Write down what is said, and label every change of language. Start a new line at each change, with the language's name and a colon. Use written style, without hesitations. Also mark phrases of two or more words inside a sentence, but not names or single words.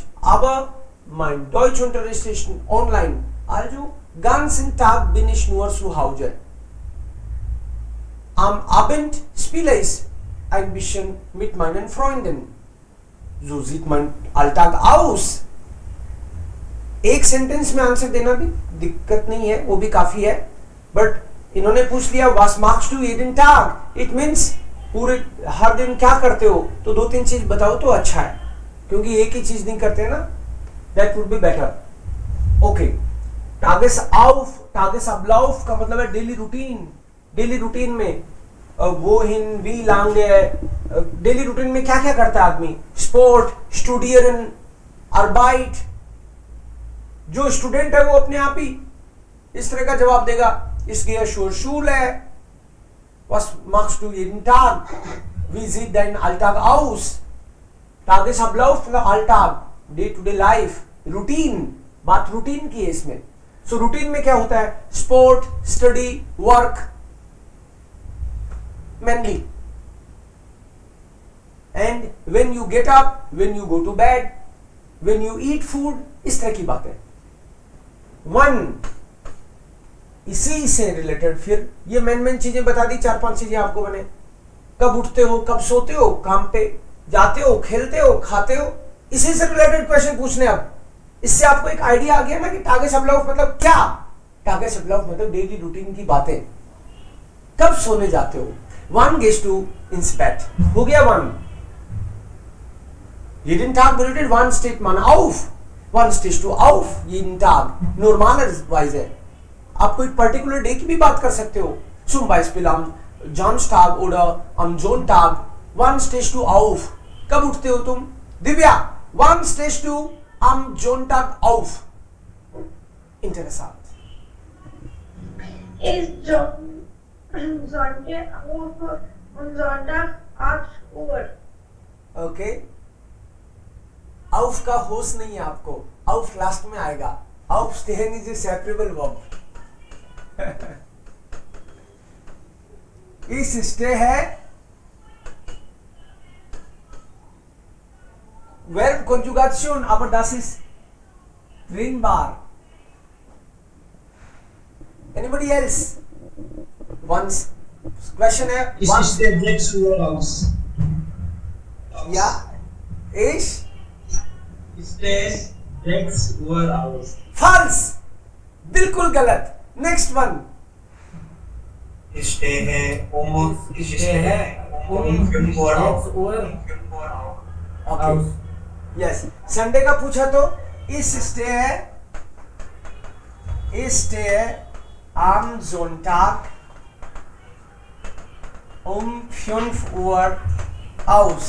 German: Aber mein Deutschunterricht ist online, also ganzen Tag bin ich nur zu Hause. Am Abend spiele ich ein bisschen mit meinen Freunden. So sieht mein Alltag aus.
Hindi: एक सेंटेंस में आंसर देना भी दिक्कत नहीं है, वो भी काफी है, बट इन्होंने पूछ लिया
German: was machst du jeden Tag,
English: it means
Hindi: पूरे हर दिन क्या करते हो, तो 2-3 चीज बताओ तो अच्छा है, क्योंकि एक ही चीज नहीं करते ना,
English: that would be better.
Hindi: ओके, Tagesablauf का मतलब है
English: daily routine. daily routine
German: में wohin, wie lange,
English: daily routine
Hindi: में क्या क्या करता है आदमी,
German: Sport, studieren, Arbeit.
Hindi: जो स्टूडेंट है वो अपने आप ही इस तरह का जवाब देगा.
German: Ich gehe zur Schule. Was machst du jeden Tag? Wie sieht dein Alltag aus?
Hindi: Tagesablauf मतलब Alltag,
English: Day to Day Life, रूटीन.
Hindi: बात रूटीन की है इसमें.
English: so routine
Hindi: में क्या होता है,
English: sport, study, वर्क mainly, and when you get up, when you go to bed, when you eat food,
Hindi: इस तरह की बातें. 1 इसी से रिलेटेड फिर ये मेन चीजें बता दी, 4-5 चीजें आपको बने. कब उठते हो, कब सोते हो, काम पे जाते हो, खेलते हो, खाते हो, इसी से रिलेटेड क्वेश्चन पूछने. अब इससे आपको एक आइडिया आ गया ना कि Tagesablauf मतलब क्या. Tagesablauf मतलब
English: daily routine
Hindi: की बातें. कब सोने जाते हो.
German: 1 gehst du ins Bett.
Hindi: हो गया 1.
German: Jeden Tag bedeutet, wann steht man auf? Wann stehst du auf? Jeden Tag. Normalerweise.
Hindi: आप कोई
English: particular day
Hindi: की भी बात कर सकते हो.
German: Zum Beispiel am Samstag oder am Sonntag. Wann stehst du auf?
Hindi: कब उठते हो तुम. दिव्या,
German: wann stehst du am Sonntag auf? Interessant. Ist Sonntag auf und Sonntag 8 Uhr.
Hindi: Okay. Auf का होश नहीं है आपको. Auf लास्ट में आएगा.
German: Auf stehen
English: is a separable verb. इस स्टे है
German: Verb Konjugation, aber das ist drinbar.
English: Anybody else? Once question है.
German: Ich stehe 6 Uhr aus. Ja, ich Stay 6 Uhr aus.
English: false.
Hindi: बिल्कुल गलत.
English: Next one.
German: Ich stehe um 5 Uhr auf.
English: Okay. Yes.
Hindi: संडे का पूछा तो इस स्टे है.
German: Ich stehe am Sonntag um 5 Uhr aus.